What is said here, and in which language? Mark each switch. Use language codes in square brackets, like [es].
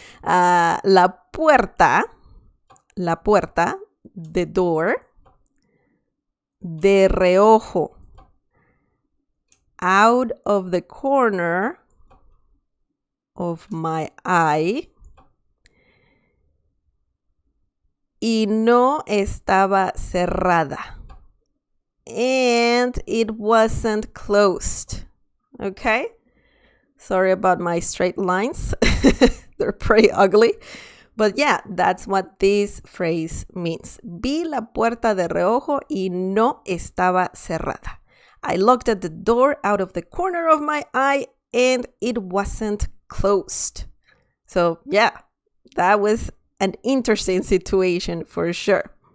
[es] La puerta, [en] the door, [es] de reojo, [en] out of the corner of my eye, [es] y no estaba cerrada, [en] and it wasn't closed. Okay? Sorry about my straight lines. They're pretty ugly. But yeah, that's what this phrase means. [es] Vi la puerta de reojo y no estaba cerrada. [en] I looked at the door out of the corner of my eye and it wasn't closed. So yeah, that was an interesting situation for sure.